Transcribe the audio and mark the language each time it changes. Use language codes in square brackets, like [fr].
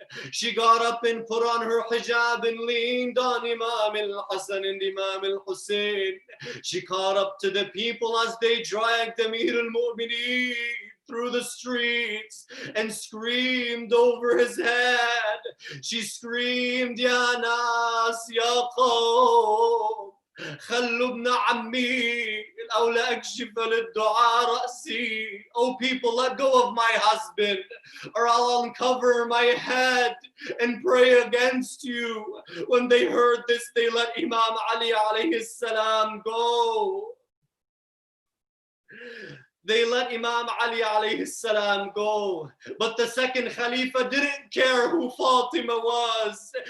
[en] She got up and put on her hijab and leaned on Imam al-Hasan and Imam al-Hussein. She caught up to the people as they dragged Amir al-Mu'mineen through the streets and screamed over his head. [ar] She screamed, Ya Nas, Ya Qawm, خلوا ابن عمي أو لا أكشف للدعاء رأسي. [en] Oh people, let go of my husband, or I'll uncover my head and pray against you. When they heard this, they let Imam Ali alayhi salam go. They let Imam Ali alayhi salam go. But the second Khalifa didn't care who Fatima was.